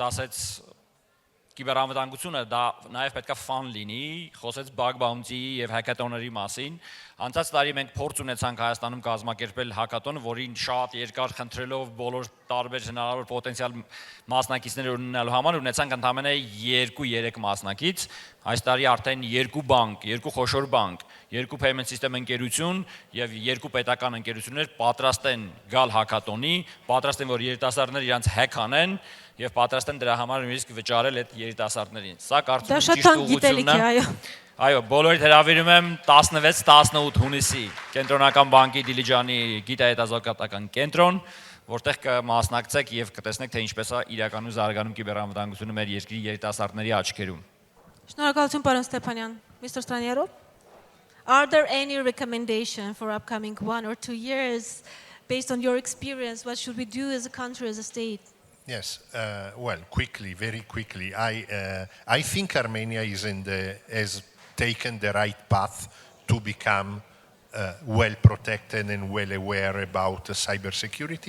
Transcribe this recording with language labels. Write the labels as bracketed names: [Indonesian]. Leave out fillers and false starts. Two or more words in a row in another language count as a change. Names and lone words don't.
[Armenian] ասեց կիբերամտանգությունը դա նաև պետք է ֆան լինի, խոսեց [English] bug bounty [Armenian] եւ հակատոնների մասին։ Անցած տարի մենք փորձ ունեցանք Հայաստանում կազմակերպել հակատոն, որին շատ երկար խնդրելով բոլոր տարբեր հնարավոր պոտենցիալ մասնակիցներ ունենալու համար ունեցանք ընդամենը 2-3 մասնակից։ Այս տարի արդեն 2 բանկ, 2 խոշոր բանկ, 2 [English] payment system [Armenian] ընկերություն եւ 2 պետական ընկերություններ պատրաստ են գալ հակատոնի, պատրաստ են որ երիտասարդները իրենց hack անեն եւ պատրաստ են դրա համար նույնիսկ վճարել այդ երիտասարդներին։ Սա կարծում Դա եմ շատ ճիշտ թանկ գիտելիք ուղղությունն է, է։ այո։ Այո, բոլորիդ հրավիրում եմ 16-18 հունիսի Կենտրոնական բանկի Դիլիջանի գիտահետազոտական կենտրոն, որտեղ կմասնակցեք եւ կտեսնեք, թե ինչպես է իրականում զարգանում կիբերանվտանգությունը մեր երկրի երիտասարդների աչքերում։ Շնորհակալություն, պարոն Ստեփանյան։ Mr. [English] Stranierov, are there any recommendation for upcoming 1 or 2 years based on your experience? What should we do as a country, as a state? Yes, well, quickly, very quickly. I think Armenia has taken the right path to become well protected and well aware about cybersecurity.